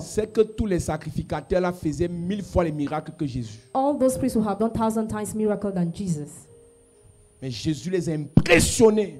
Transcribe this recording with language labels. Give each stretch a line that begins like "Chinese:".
French: c'est que tous les sacrificateurs là faisaient 1000 fois les miracles que Jésus.
English: All those priests who have done 1,000 times miracle than Jesus.
French: Mais Jésus les a impressionnés.